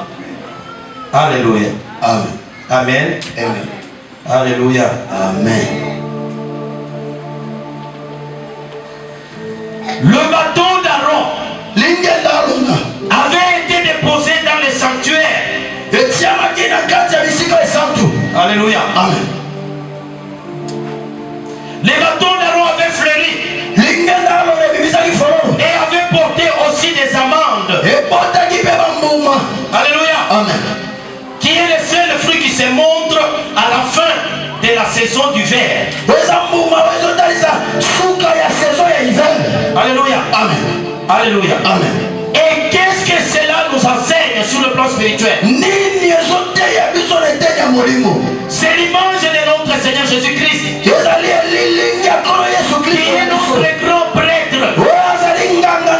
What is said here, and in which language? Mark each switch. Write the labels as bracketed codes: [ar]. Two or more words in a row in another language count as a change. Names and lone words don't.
[fr] Alléluia. Amen. Amen. Amen. Alléluia. Amen. Le bâton d'Aaron [ln] Ligenda alona. [fr] avait été déposé dans le sanctuaire. [ln] Etiamaki na kati ya bisika esantu. [fr] Alléluia. Amen. Les bâtons d'Aaron avaient fleuri [ln] Ligenda alona ebimisaki fololo. [fr] et avaient porté aussi des amandes. [ln] Ebotaki pe bambuma. [fr] Alléluia. Amen. Qui est le seul fruit qui se montre à la fin de la saison d'hiver. [ln] Eza mbuma ezotalisa suka ya saison ya hiver. [fr] Alléluia. Amen. Alléluia. Amen. Et qu'est-ce que cela nous enseigne sur le plan spirituel? [ln] Nini ezoteya biso na eteya molimo. [fr] C'est l'image de notre Seigneur Jésus-Christ, [ln] Ezali elilingi ya nkolo Yesu [fr] qui est Kristo. notre grand prêtre. [ln] Oyo azali